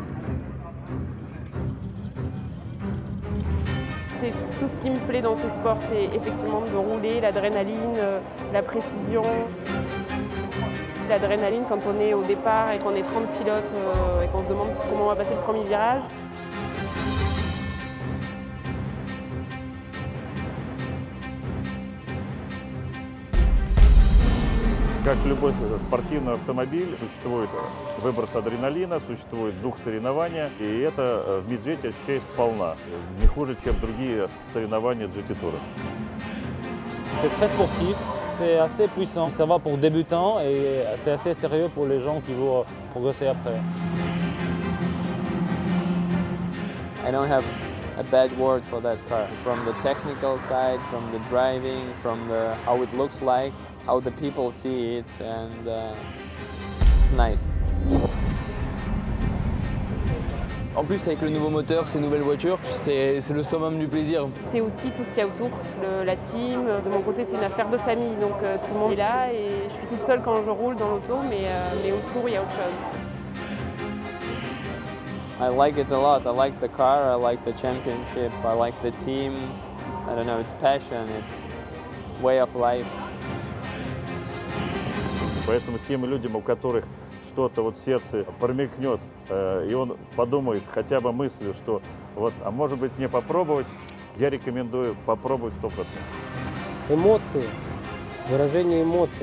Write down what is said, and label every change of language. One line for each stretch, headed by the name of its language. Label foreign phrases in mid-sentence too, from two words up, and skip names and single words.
French: C'est tout ce qui me plaît dans ce sport, c'est effectivement de rouler, l'adrénaline, la précision. L'adrénaline quand on est au départ et qu'on est 30 pilotes et qu'on se demande comment on va passer le premier virage.
Russian: Как любой спортивный автомобиль, существует выброс адреналина, существует дух соревнования, и это в миджете ощущается сполна, не хуже, чем другие соревнования GT-тура.
French: C'est très sportif, c'est assez puissant, ça va pour débutants et c'est assez sérieux pour les gens qui vont progresser après.
English: I don't have a bad word for that car. From the technical side, from the driving, from how it looks like, how the people see it, and it's nice.
French: En plus, avec le nouveau moteur, ces nouvelles voitures, c'est le summum du plaisir. C'est aussi tout ce qu'il y a autour, la team. De mon côté, c'est une affaire de famille, donc tout le monde est là et je suis toute seule quand je roule dans l'auto, mais autour, il y a autre chose.
English: I like it a lot. I like the car, I like the championship, I like the team. I don't know, it's passion, it's way of life.
Russian: Поэтому тем людям, у которых что-то вот в сердце промелькнет, и он подумает хотя бы мыслью, что вот, а может быть мне попробовать, я рекомендую попробовать 100%. Эмоции, выражение эмоций.